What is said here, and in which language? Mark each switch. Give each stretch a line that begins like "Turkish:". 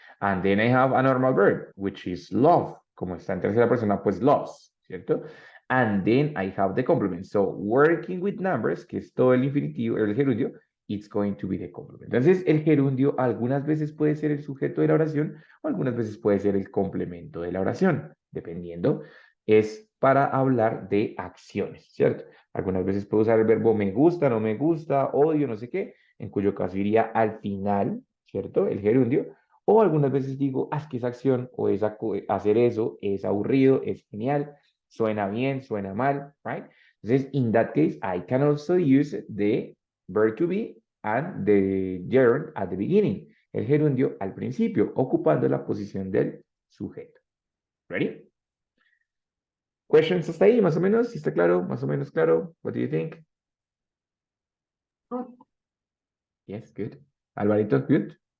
English: And then I have a normal verb, which is love.
Spanish: Como está en tercera persona, pues loves, ¿cierto?
English: And then I have the complement. So, working with numbers,
Spanish: que es todo el infinitivo, el gerundio,
English: it's going to be the complement.
Spanish: Entonces, el gerundio algunas veces puede ser el sujeto de la oración o algunas veces puede ser el complemento de la oración, dependiendo. Es para hablar de acciones, ¿cierto? Algunas veces puedo usar el verbo me gusta, no me gusta, odio, no sé qué, en cuyo caso iría al final, ¿cierto? El gerundio. O algunas veces digo, es que esa acción o hacer eso es aburrido, es genial, suena bien, suena mal, right?
English: Entonces, in that case, I can also use the verb to be and the gerund at the beginning.
Spanish: El gerundio al principio, ocupando la posición del sujeto. Ready? Questions hasta ahí, más o menos, ¿sí está claro? Más o menos claro.
English: What do you think? Good. Yes, good. Alvarito, good?